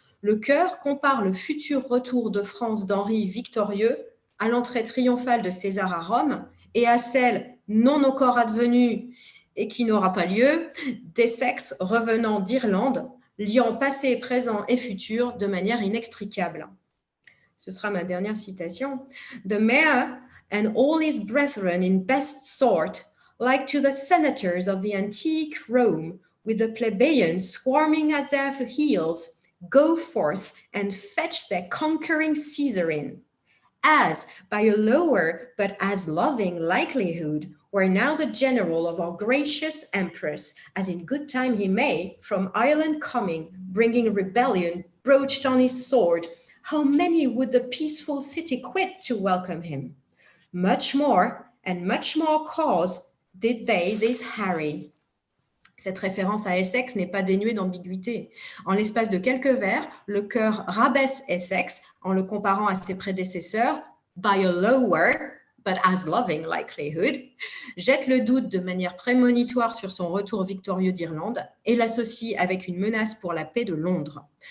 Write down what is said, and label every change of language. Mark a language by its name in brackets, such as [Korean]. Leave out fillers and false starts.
[French] Le chœur compare le futur retour de France d'Henri victorieux à l'entrée triomphale de César à Rome et à celle non encore advenue et qui n'aura pas lieu d'Essex revenant d'Irlande, liant passé, présent et futur de manière inextricable. Ce sera ma dernière citation. [English] The mayor and all his brethren in best sort, like to the senators of the antique Rome, with the plebeians swarming at their heels, go forth and fetch their conquering Caesar in, as by a lower but as loving likelihood, were now the general of our gracious empress, as in good time he may, from Ireland coming, bringing rebellion broached on his sword, how many would the peaceful city quit to welcome him? Much more, and much more cause, did they this harry. [French] Cette référence à Essex n'est pas dénuée d'ambiguïté. En l'espace de quelques vers, le chœur rabaisse Essex en le comparant à ses prédécesseurs, [English] by a lower, but as loving likelihood, [French] jette le doute de manière prémonitoire sur son retour victorieux d'Irlande et l'associe avec une menace pour la paix de Londres.